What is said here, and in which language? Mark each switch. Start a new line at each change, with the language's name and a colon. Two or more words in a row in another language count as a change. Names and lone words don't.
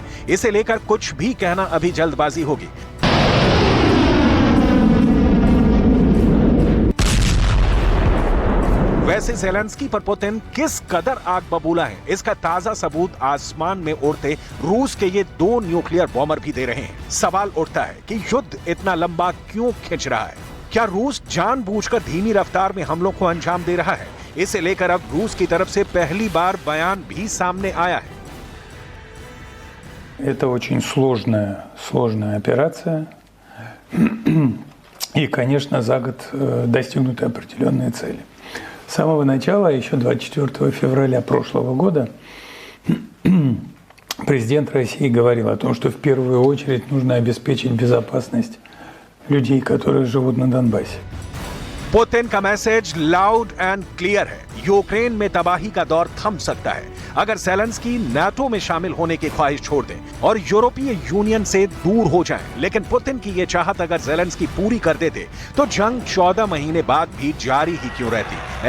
Hindi: इसे लेकर कुछ भी कहना अभी जल्दबाजी होगी। वैसे ज़ेलेंस्की पर पुतिन किस कदर आग बबूला है, इसका ताजा सबूत आसमान में उड़ते रूस के ये 2
English: nuclear bomber
Hindi: भी दे रहे हैं। सवाल उठता है कि युद्ध इतना लंबा क्यों खिंच रहा है? क्या रूस जानबूझकर धीमी रफ्तार में हमलों को अंजाम दे रहा है? इसे लेकर अब रूस की तरफ से पहली बार बयान भी सामने आया है।
Russian: Это очень сложная операция. И, конечно, за год достигнуты определенные цели. С самого начала, еще 24 февраля прошлого года, президент России говорил о том, что в первую очередь нужно обеспечить безопасность людей, которые живут на Донбассе.
Hindi: पुतिन का
English: message loud and clear
Hindi: है। यूक्रेन में तबाही का दौर थम सकता है अगर ज़ेलेंस्की नाटो में शामिल होने की ख्वाहिश छोड़ दें और यूरोपीय यूनियन से दूर हो जाएं। लेकिन पुतिन की यह चाहत अगर ज़ेलेंस्की पूरी कर देते तो जंग 14 महीने बाद भी जारी ही क्यों रहती।